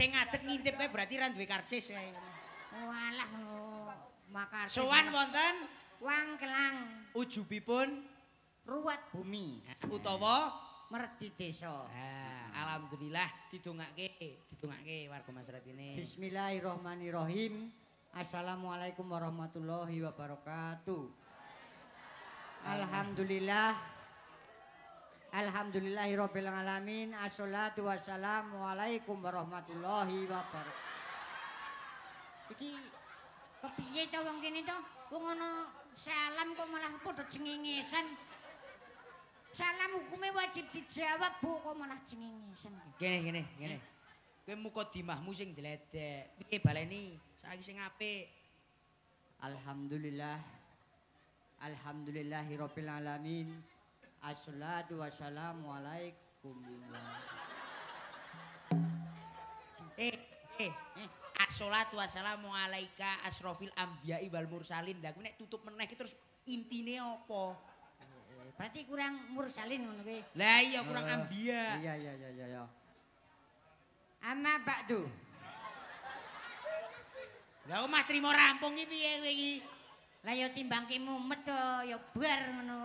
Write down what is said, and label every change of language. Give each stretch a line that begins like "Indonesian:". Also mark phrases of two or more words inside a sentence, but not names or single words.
Javanese: Sing ngadeg ngintip kae berarti ra duwe karcis kae. walah makar. Sowan wonten Wangkelang ujubipun ruwat bumi utawa merdi desa. alhamdulillah didongake warga masyarakat ini.
Arabic: بسم الله الرحمن الرحيم. السلام عليكم ورحمة الله وبركاته. الحمد لله. الحمد لله رب العالمين. الصلاة والسلام عليكم ورحمة الله وبركاته.
Javanese: Iki kepiye to wong kene to? Wong ana salam kok malah padha cengengesan.
Indonesian: Salam hukumnya wajib dijawab, Bu,
Javanese: kok malah cengengesan. Gini. Kowe mukodimahmu sing dledek. Piye baleni? Saiki sing apik.
Arabic: الحمد لله. الحمد لله رب العالمين. الصلاة والسلام عليكم. الصلاة والسلام عليك أشرف الأنبياء والمرسلين.
Javanese: Lah kuwi nek tutup meneh iki terus intine apa? Berarti kurang mursalin ngono kuwi. Lah iya kurang ambiya. Iya.
Arabic: أما بعد.
Javanese: Lah omah trimo rampung iki piye kowe iki? Lah ya timbangke mumet to ya bar ngono.